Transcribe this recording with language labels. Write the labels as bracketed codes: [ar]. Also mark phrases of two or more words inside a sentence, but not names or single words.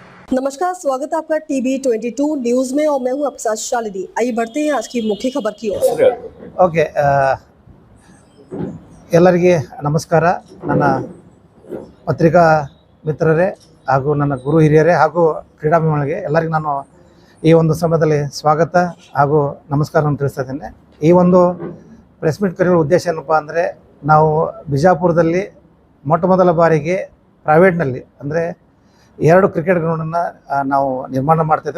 [hi] नमस्कार, स्वागत है आपका टीवी 22 न्यूज में और मैं हूं आपके साथ शालिनी। आइए बढ़ते हैं आज की मुख्य खबर की ओर। [kn] ಓಕೆ ಎಲ್ಲರಿಗೆ ನಮಸ್ಕಾರ. ನನ್ನ ಪತ್ರಿಕಾ ಮಿತ್ರರೇ ಹಾಗೂ ನನ್ನ ಗುರು ಹಿರಿಯರೇ ಹಾಗೂ ಕ್ರೀಡಾಭಿಮಾನಿಗಳಿಗೆ ಎಲ್ಲರಿಗೂ ನಾನು ಈ ಒಂದು ಸಮಯದಲ್ಲಿ ಸ್ವಾಗತ ಹಾಗೂ ನಮಸ್ಕಾರವನ್ನು ತಿಳಿಸ್ತಾ ಇದ್ದೇನೆ. ಈ ಒಂದು [en] press meet [kn] ಕರೆಯುವ ಉದ್ದೇಶ ಏನಪ್ಪ ಅಂದರೆ, ನಾವು ಬಿಜಾಪುರದಲ್ಲಿ ಮೊಟ್ಟ ಮೊದಲ ಬಾರಿಗೆ ಪ್ರೈವೇಟ್ನಲ್ಲಿ ಅಂದರೆ 2 ಕ್ರಿಕೆಟ್ ಗ್ರೌಂಡನ್ನು ನಾವು ನಿರ್ಮಾಣ ಮಾಡ್ತಾಯಿದ್ದೇವೆ.